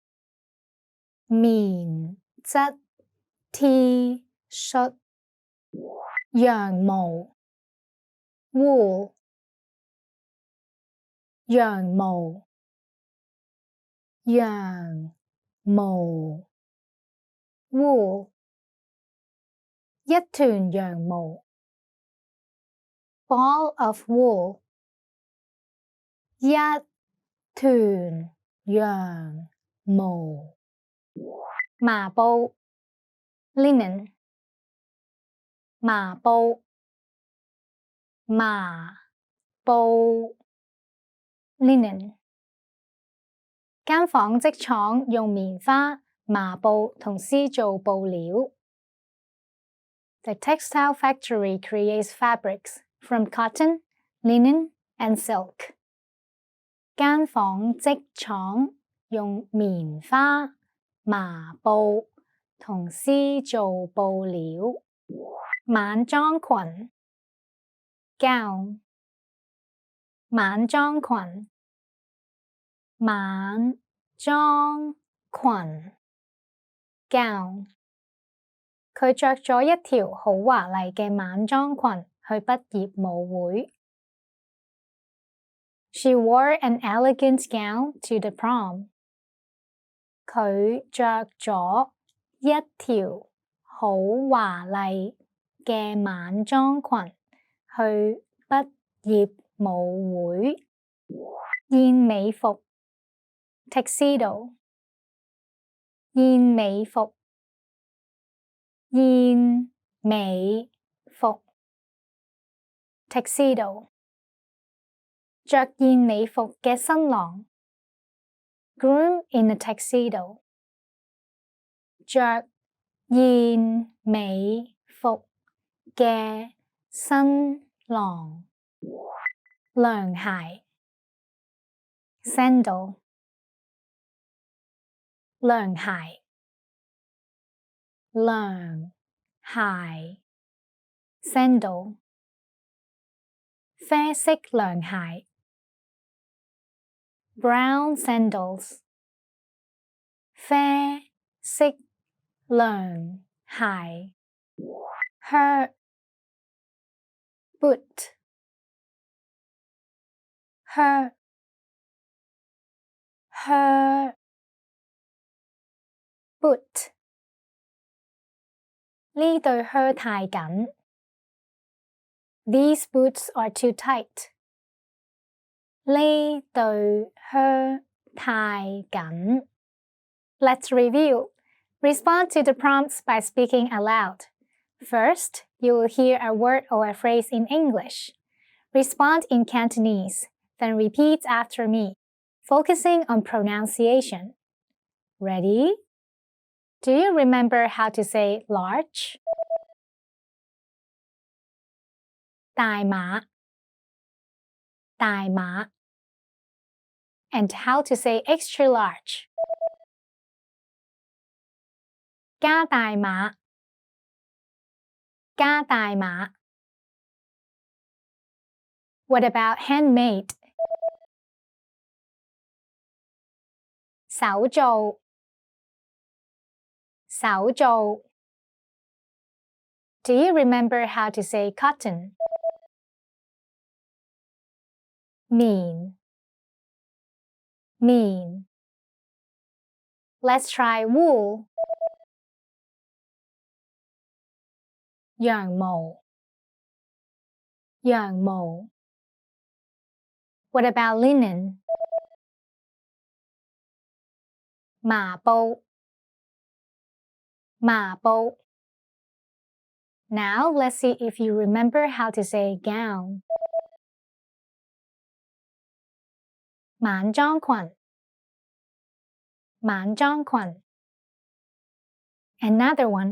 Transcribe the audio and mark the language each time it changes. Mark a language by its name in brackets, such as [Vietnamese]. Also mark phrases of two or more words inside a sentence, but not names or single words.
[Cantonese] 棉質 T 恤羊毛 wool 羊毛羊毛 wool 一團羊毛 [English] ball of wool [Cantonese] 一團羊毛麻布 linen 麻布麻布 linen 間紡織廠用棉花、麻布同絲做布料 [English] The textile factory creates fabrics from cotton, linen, and silk. [Cantonese] 間紡織廠用棉花、麻布同絲做布料。晚裝裙 gown 晚裝裙晚裝裙 gown 佢着咗一條好華麗嘅晚裝裙去畢業舞會。 [English] She wore an elegant gown to the prom. [Cantonese] 佢着咗一條好華麗嘅晚裝裙去畢業舞會。燕尾服 tuxedo 燕尾服燕尾服 tuxedo 着燕尾服嘅新郎 [English] groom in a tuxedo [Cantonese] 着燕尾服嘅新郎涼鞋 sandal 涼鞋涼鞋 sandal 啡色涼鞋 [English] brown sandals [Cantonese] 啡色涼鞋 [English] her boot her her boot [Cantonese] 呢對靴太緊 [English] These boots are too tight [Cantonese] 呢對靴太緊 [English] Let's review. Respond to the prompts by speaking aloud. First, you will hear a word or a phrase in English. Respond in Cantonese, then repeat after me, focusing on pronunciation. Ready? Do you remember how to say large? [Cantonese] 大碼 大碼 [English] And how to say extra large? [Cantonese] 加大碼加大碼 [English] What about handmade? [Cantonese] 手做手做 [English] Do you remember how to say cotton? [Cantonese] 棉棉 [English] Let's try wool. [Cantonese] 羊毛羊毛 [English] What about linen? [Cantonese] 麻布麻布 [English] Now let's see if you remember how to say gown. [Cantonese] 晚裝裙晚裝裙 [English] Another one.